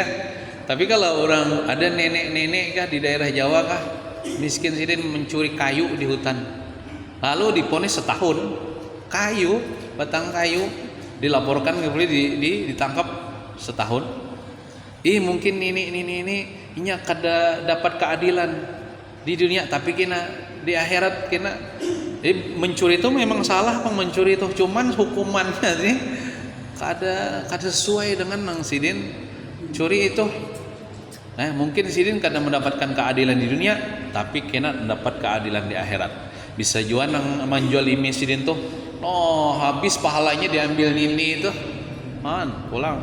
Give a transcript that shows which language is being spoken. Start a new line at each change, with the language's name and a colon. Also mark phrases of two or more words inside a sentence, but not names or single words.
Banjar: Tapi kalau orang ada nenek-nenek kah di daerah Jawa kah miskin sidin mencuri kayu di hutan, lalu diponis setahun, kayu, batang kayu dilaporkan ke polisi, ditangkap setahun. Mungkin ini kada dapat keadilan di dunia, tapi kena di akhirat kena. Mencuri itu memang salah, mencuri itu cuman hukumannya sih kada sesuai dengan nang sidin curi itu. Nah, mungkin sidin kada mendapatkan keadilan di dunia, tapi kena mendapat keadilan di akhirat. Bisa juga nang menjolimi sidin tuh, habis pahalanya diambil nini itu, pulang.